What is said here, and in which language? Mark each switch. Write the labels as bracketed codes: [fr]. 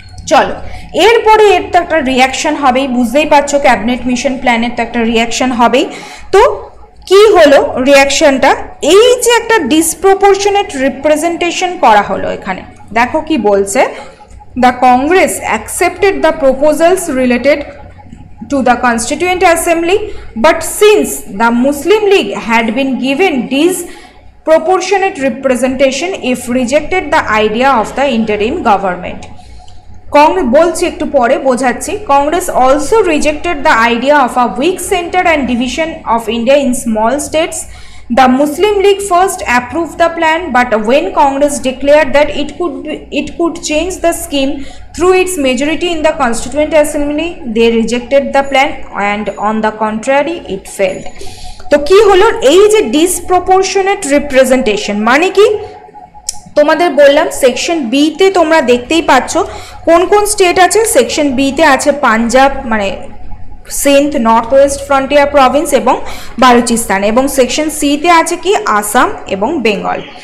[bn] চলো, এরপরে এর তো একটা রিয়াকশন হবেই, বুঝতেই পারছো ক্যাবিনেট মিশন প্ল্যানের তো একটা রিয়াকশন হবেই। তো কি হলো রিয়াকশনটা, এই যে একটা ডিসপ্রপোর্শনেট রিপ্রেজেন্টেশন করা হলো এখানে, দেখো কি বলছে, [en] The Congress accepted the proposals related to the Constituent Assembly, but since the Muslim League had been given disproportionate representation, if rejected the idea of the interim government. [bn] বলছি একটু পরে বোঝাচ্ছি। [en] Congress also rejected the idea of a weak center and division of India in small states. The Muslim League first approved the plan, but when Congress declared that it could change the scheme through its majority in the Constituent Assembly, they rejected the plan, and on the contrary, it failed. [bn] তো কি হলো, এই যে disproportionate representation মানে কি, তোমাদের বললাম section B তে তোমরা দেখতেই পাচ্ছ কোন কোন স্টেট আছে। সেকশন বি তে আছে পাঞ্জাব মানে Sindh, north West frontier Province এবং বালুচিস্তান, এবং সেকশন সি তে আছে কি আসাম এবং বেঙ্গল।